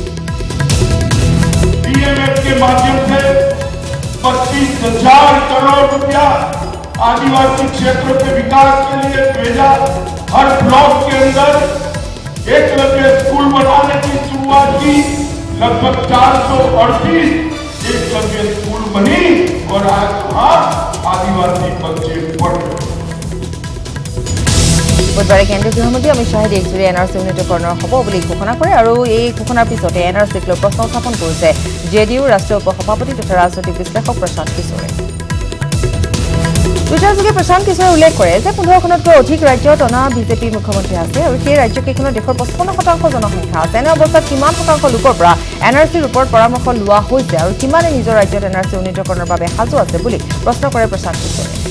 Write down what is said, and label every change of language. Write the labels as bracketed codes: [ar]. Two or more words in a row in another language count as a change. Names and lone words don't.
[hi] 25,000 करोड़ रुपया आदिवासी क्षेत्रों के विकास के लिए भेजा हर ब्लॉक के अंदर एकलव्य स्कूल बनाने की शुरुआत की लगभग 438 एकलव्य स्कूल बनी और आज वहां आदिवासी बच्चे पढ़ रहे [as] বুধবাৰে কেন্দ্ৰীয় গৃহমন্ত্ৰী অমিত শ্বাহে দেশজুৰি NRC উন্নীতকৰণৰ হ'ব বুলি ঘোষণা কৰে আৰু এই ঘোষণাৰ পিছতে NRCক লৈ প্ৰশ্ন উত্থাপন কৰিছে JDUৰ ৰাষ্ট্ৰীয় উপসভাপতি তথা ৰাজনৈতিক বিশ্লেষক প্ৰশান্ত কিশোৰে টুইটাৰযোগে প্ৰশান্ত কিশোৰে উল্লেখ কৰে যে 15খনতকৈ অধিক ৰাজ্যত অনা বিজেপি মুখ্যমন্ত্ৰী আছে আৰু সেই ৰাজ্যকেইখনৰ দেশৰ 55% জনসংখ্যা আছে এনে অৱস্থাত কিমান শতাংশ লোকৰ পৰা NRCৰ ওপৰত পৰামৰ্শ লোৱা হৈছে আৰু কিমানে নিজৰ ৰাজ্যত NRC উন্নীতকৰণৰ বাবে সাজু আছে বুলি প্ৰশ্ন কৰে প্ৰশান্ত কিশোৰে